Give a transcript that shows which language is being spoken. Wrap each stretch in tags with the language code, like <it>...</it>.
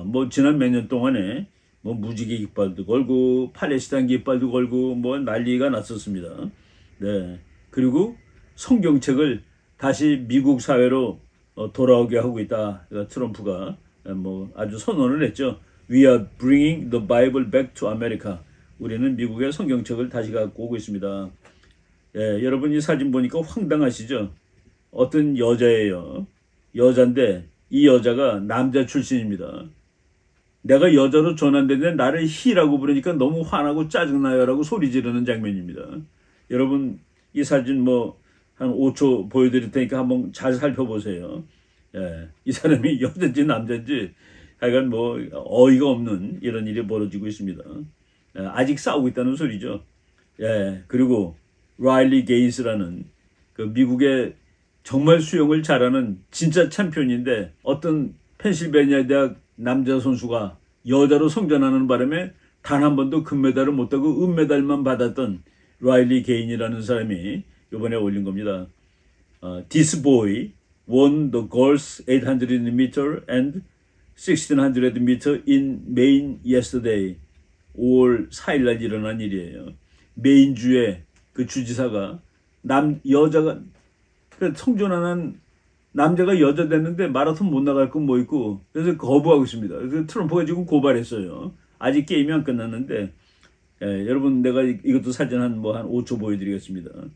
<ko>지난 몇 년 동안에 무지개 깃발도 걸고 팔레스타인 깃발도 걸고 난리가 났었습니다. 네. 그리고 성경책을 다시 미국 사회로 돌아오게 하고 있다. 트럼프가 아주 선언을 했죠.</ko> <en>We are bringing the Bible back to America.</en> <ko>우리는 미국의 성경책을 다시 갖고 오고 있습니다. 예, 여러분 이 사진 보니까 황당하시죠? 어떤 여자예요. 여자인데 이 여자가 남자 출신입니다. 내가 여자로 전환되는데 나를 희라고 부르니까 너무 화나고 짜증나요 라고 소리 지르는 장면입니다. 여러분 이 사진 한 5초 보여드릴 테니까 한번 잘 살펴보세요. 예, 이 사람이 여자인지 남자인지 하여간 어이가 없는 이런 일이 벌어지고 있습니다. 예, 아직 싸우고 있다는 소리죠. 예, 그리고 라일리 게인스라는 그 미국의 정말 수영을 잘하는 진짜 챔피언인데 어떤 펜실베니아 대학 남자 선수가 여자로 성전하는 바람에 단 한 번도 금메달을 못 따고 은메달만 받았던 라일리 게인이라는 사람이 이번에 올린 겁니다.</ko> <en>This boy won the girls 800 meter and 1600 meter in Maine yesterday.</en> <ko>5월 4일 날 일어난 일이에요. 메인주의 그 주지사가 여자가 성전하는 남자가 여자 됐는데 마라톤 못 나갈 건 뭐 있고 그래서 거부하고 있습니다. 그래서 트럼프가 지금 고발했어요. 아직 게임이 안 끝났는데 여러분 내가 이것도 사진 한 5초 보여드리겠습니다.</ko>